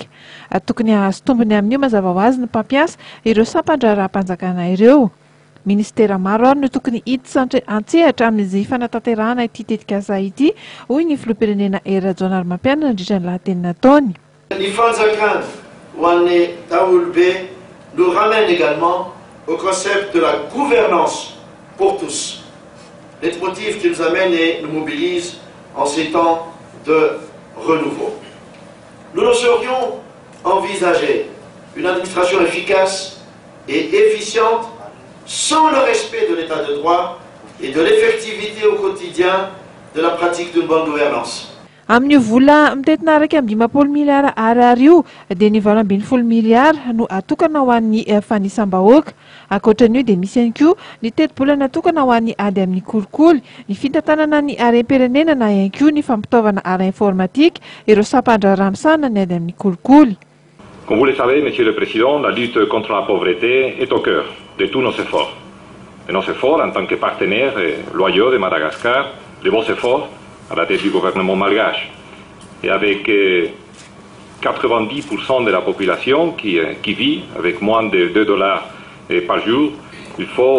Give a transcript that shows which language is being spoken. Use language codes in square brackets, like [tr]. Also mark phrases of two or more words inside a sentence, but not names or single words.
[mg] Tokony hahazo tombony amin'io mazava ho azy ny mpampiasa ireo sampandraharaha-panjakana ireo. Ministera maro ary no tokony hiditra antsehatra amin'izay fanatanterahana ity tetikasa ity, hoy ny filoham-pirenena Rajoelina Ramampianina nandritra ny lahateny nataony. Ny fanjakana ho an'ny daholobe [fr] nous ramène également au concept de la gouvernance pour tous. Leitmotiv qui nous amène et nous mobilise en ces temps de renouveau. Nous ne saurions envisager une administration efficace et efficiente sans le respect de l'état de droit et de l'effectivité au quotidien de la pratique d'une bonne gouvernance. [mg] Amin'io vola mitetina 1.5 miliara ariary io dia ny 20 miliara no atokana ho an'ny fanisam-bahoaka. Ankoatran'io dia misy ihany koa ny teti-bola natokana ho an'ny ady amin'ny kolikoly, ny fitantanana ny harem-pirenena na ihany koa ny fampitaovana ara-informatique ireo sampandraharaha-misana ny ady amin'ny kolikoly. [fr] Comme vous le savez, Monsieur le Président, la lutte contre la pauvreté est au cœur de tous nos efforts. Et nos efforts en tant que partenaires loyaux de Madagascar, de vos efforts à la tête du gouvernement malgache. Et avec 90% de la population qui vit avec moins de $2 par jour, il faut